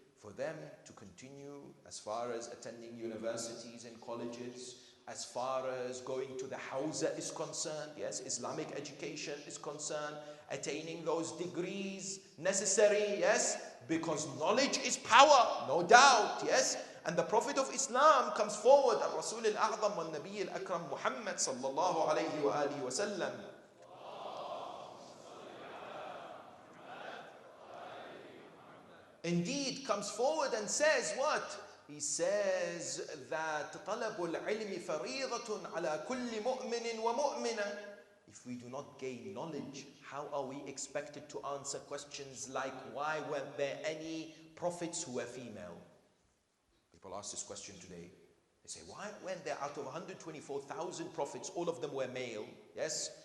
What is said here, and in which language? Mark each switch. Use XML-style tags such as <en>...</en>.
<en>For them to continue as far as attending universities and colleges, as far as going to the Hawza is concerned, yes, Islamic education is concerned, attaining those degrees necessary, yes, because knowledge is power, no doubt, yes. And the Prophet of Islam comes forward, Al-Rasul al-A'zam wa Nabi al-Akram Muhammad sallallahu alayhi wa alihi wa sallam. Indeed, comes forward and says what? He says that</en> <ar>طَلَبُ الْعِلْمِ فَرِيضَةٌ عَلَى كُلِّ مُؤْمِنٍ وَمُؤْمِنَةٍ.</ar> <en>If we do not gain knowledge, how are we expected to answer questions like, why weren't there any prophets who were female? People ask this question today. They say, why weren't there out of 124,000 prophets, all of them were male? Yes?</en>